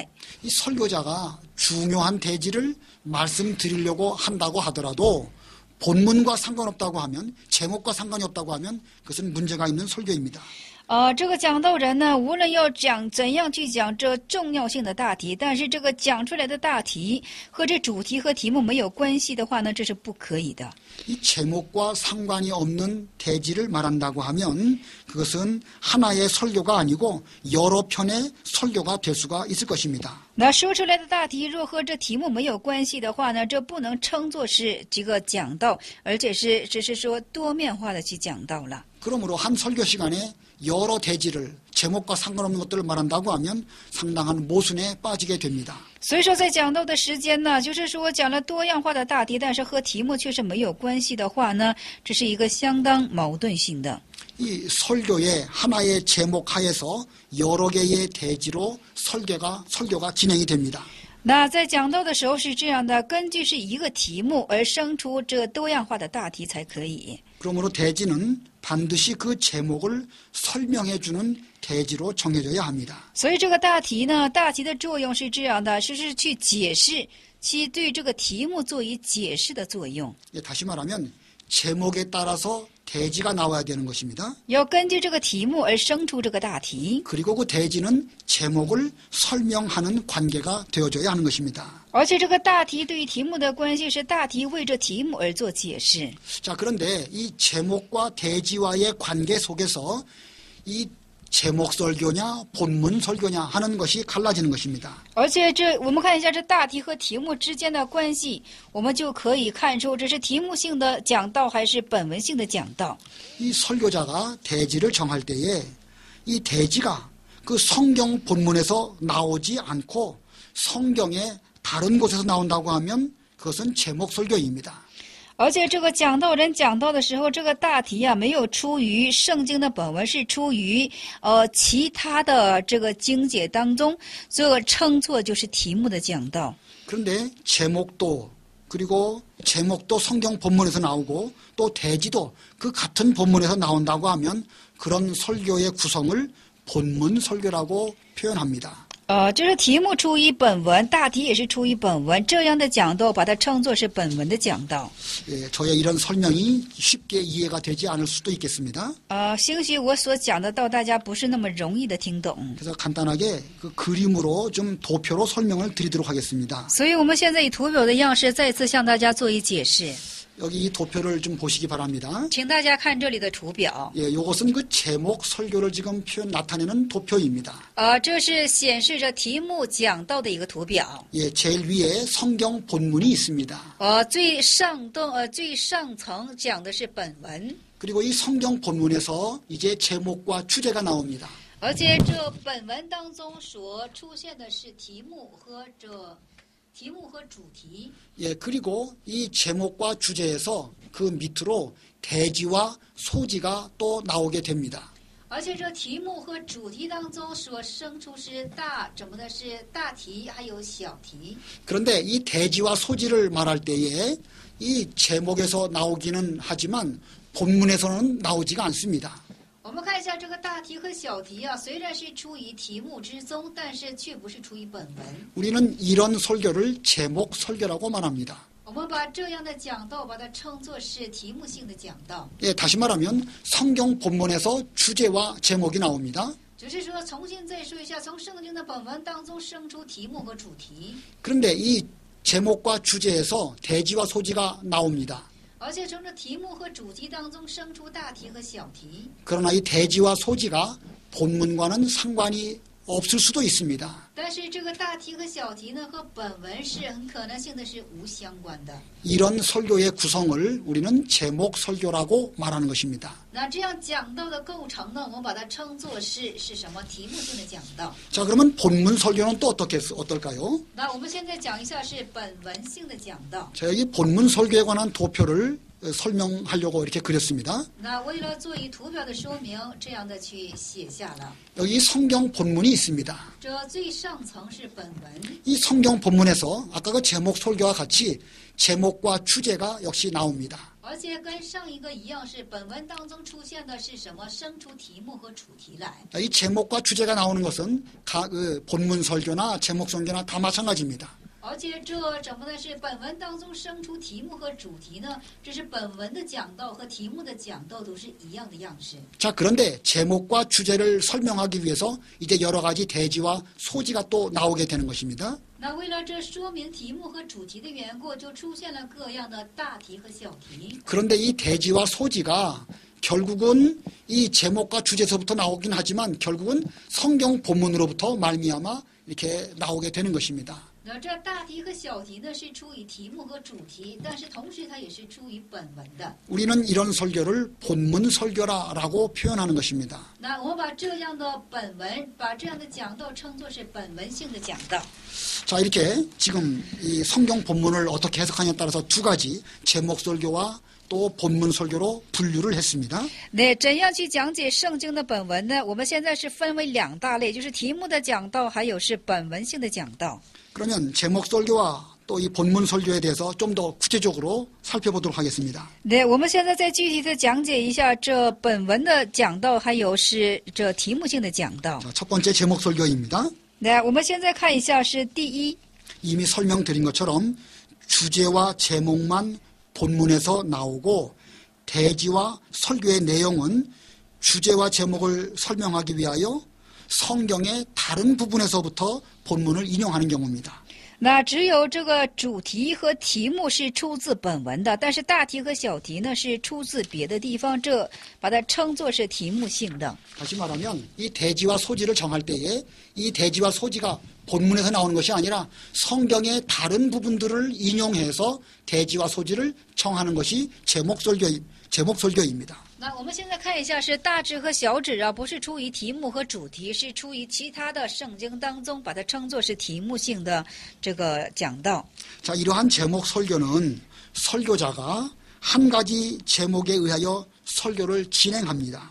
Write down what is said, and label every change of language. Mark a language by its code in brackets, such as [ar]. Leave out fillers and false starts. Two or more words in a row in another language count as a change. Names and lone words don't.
[ko] 이 설교자가 중요한 대지를 말씀드리려고 한다고 하더라도 본문과 상관없다고 하면 제목과 상관이 없다고 하면 그것은 문제가 있는 설교입니다. [zh] 这个讲道人呢，无论要讲怎样去讲这重要性的大题，但是这个讲出来的大题和这主题和题目没有关系的话呢，这是不可以的。 [ko] 이 제목과 상관이 없는 대지를 말한다고 하면 그것은 하나의 설교가 아니고 여러 편의 설교가 될 수가 있을 것입니다. [zh] 那说出来的大题若和这题目没有关系的话呢，这不能称作是这个讲道，而且只是说多面化的去讲道了。 [ko] 그러므로 한 설교 시간에 여러 대지를 제목과 상관없는 것들을 말한다고 하면 상당한 모순에 빠지게 됩니다. [zh] 所以说，在讲道的时间呢，就是说讲了多样化的大题，但是和题目却是没有关系的话呢，这是一个相当矛盾性的。 [ko] 이 설교의 하나의 제목 하에서 여러 개의 대지로 설교가 진행이 됩니다. [zh] 那在讲道的时候是这样的，根据是一个题目而生出这多样化的大题才可以。 [ko] 그러므로 대지는 반드시 그 제목을 설명해주는 대지로 정해져야 합니다. [zh] 所以这个大题呢，大题的作用是这样的，是去解释，去对这个题目做以解释的作用。 [ko] 다시 말하면 제목에 따라서 대지가 나와야 되는 것입니다. [zh] 要根据这个题目而生出这个大题， [ko] 그리고 그 대지는 제목을 설명하는 관계가 되어져야 하는 것입니다. [zh] 而且这个大题对于题目的关系是大题为这题目而做解释。 [ko] 자, 그런데 이 제목과 대지와의 관계 속에서 이 제목 설교냐 본문 설교냐 하는 것이 갈라지는 것입니다. [zh] 而且我们看一下这大题和题目之间的关系，我们就可以看出这是题目性的讲道还是本文性的讲道。 [ko] 이 설교자가 대지를 정할 때에 이 대지가 그 성경 본문에서 나오지 않고 성경의 다른 곳에서 나온다고 하면 그것은 제목 설교입니다. [zh] 而且这个讲道人讲道的时候，这个大题没有出于圣经的本文，是出于其他的这个经解当中，所以称作就是题目的讲道。 [ko] 그런데 제목도 그리고 제목도 성경 본문에서 나오고 또 대지도 그 같은 본문에서 나온다고 하면 그런 설교의 구성을 본문 설교라고 표현합니다. [zh] 就是题目出于本文，大题也是出于本文，这样的讲道把它称作是本文的讲道。 [ko] 예, 저의 이런 설명이 쉽게 이해가 되지 않을 수도 있겠습니다. [zh] 兴许我所讲的到大家不是那么容易的听懂， [ko] 그래서 간단하게 그 그림으로 좀 도표로 설명을 드리도록 하겠습니다. [zh] 所以我们现在以图表的样式再次向大家做一解释。 [ko] 여기 이 도표를 좀 보시기 바랍니다. [zh] 请大家看这里的图表。 [ko] 예, 이것은 그 제목 설교를 지금 나타내는 도표입니다. [zh] 这是显示着题目讲到的一个图表。 [ko] 예, 제일 위에 성경 본문이 있습니다. [zh] 最上层讲的是本文， [ko] 그리고 이 성경 본문에서 이제 제목과 주제가 나옵니다. [zh] 而且这本文当中所出现的是题目和主题。 [ko] 예, 그리고 이 제목과 주제에서 그 밑으로 대지와 소지가 또 나오게 됩니다. [zh] 而且这题目和主题当中所生出是怎么的是大题还有小题。 [ko] 그런데 이 대지와 소지를 말할 때에 이 제목에서 나오기는 하지만 본문에서는 나오지가 않습니다. [zh] 我们看一下这个大题和小题啊，虽然是出于题目之中，但是却不是出于本文。 [ko] 우리는 이런 설교를 제목 설교라고 말합니다. [zh] 我们把这样的讲道把它称作是题目性的讲道。 [ko] 예, 다시 말하면 성경 본문에서 주제와 제목이 나옵니다. [zh] 只是说重新再说一下，从圣经的本文当中生出题目和主题。 [ko] 그런데 이 제목과 주제에서 대지와 소지가 나옵니다. [zh] 而且从这题目和主题当中生出大题和小题。 [ko] 그러나 이 대지와 소지가 본문과는 상관이 없을 수도 있습니다. [zh] 但是这个大题和小题呢，和本文是很可能性的是无相关的。 [ko] 이런 설교의 구성을 우리는 제목 설교라고 말하는 것입니다. [zh] 那这样讲道的构成呢，我们把它称作是什么？题目性的讲道。 [ko] 자, 그러면 본문 설교는 또 어떨까요? [zh] 那我们现在讲一下是本文性的讲道。 [ko] 자, 여기 본문 설교에 관한 도표를 설명하려고 이렇게 그렸습니다. [zh] 那为了做以图表的说明，这样的去写下了。 [ko] 여기 성경 본문이 있습니다. [zh] 这最上层是本文， [ko] 이 성경 본문에서 아까 그 제목 설교와 같이 제목과 주제가 역시 나옵니다. [zh] 而且跟上一个一样，是本文当中出现的是什么？生出题目和主题来。 [ko] 이 제목과 주제가 나오는 것은 본문 설교나 제목 설교나 다 마찬가지입니다. [zh] 而且这怎么呢？是本文当中生出题目和主题呢？这是本文的讲道和题目的讲道都是一样的样式。 [ko] 자, 그런데 제목과 주제를 설명하기 위해서 이제 여러 가지 대지와 소지가 또 나오게 되는 것입니다. [zh] 那为了这说明题目和主题的缘故，就出现了各样的大题和小题。 [ko] 그런데 이 대지와 소지가 결국은 이 제목과 주제에서부터 나오긴 하지만 결국은 성경 본문으로부터 말미암아 이렇게 나오게 되는 것입니다. [zh] 那这大题和小题呢，是出于题目和主题，但是同时它也是出于本文的。 [ko] 우리는 이런 설교를 본문 설교라고 표현하는 것입니다. [zh] 那我们把这样的本文，把这样的讲道称作是本文性的讲道。 [ko] 자, 이렇게 지금 이 성경 본문을 어떻게 해석하냐에 따라서 두 가지 제목 설교와 또 본문 설교로 분류를 했습니다. [zh] 那怎样去讲解圣经的本文呢？我们现在是分为两大类，就是题目的讲道，还有是本文性的讲道。 [ko] 그러면 제목 설교와 또 이 본문 설교에 대해서 좀 더 구체적으로 살펴보도록 하겠습니다. [zh] 对，我们现在再具体的讲解一下这本文的讲道，还有是这题目性的讲道。 [ko] 자, 첫 번째 제목 설교입니다. [zh] 那我们现在看一下是第一， [ko] 이미 설명드린 것처럼 주제와 제목만 본문에서 나오고 대지와 설교의 내용은 주제와 제목을 설명하기 위하여 성경의 다른 부분에서부터 본문을 인용하는 경우입니다. [zh] 那只有这个主题和题目是出自本文的，但是大题和小题呢是出自别的地方，这把它称作是题目性的。 [ko] 다시 말하면 이 대지와 소지를 정할 때에 이 대지와 소지가 본문에서 나오는 것이 아니라 성경의 다른 부분들을 인용해서 대지와 소지를 정하는 것이 제목 설교입니다. [zh] 那我们现在看一下是大旨和小旨啊，不是出于题目和主题，是出于其他的圣经当中，把它称作是题目性的这个讲道。 [ko] 자, 이러한 제목 설교는 설교자가 한 가지 제목에 의하여 설교를 진행합니다.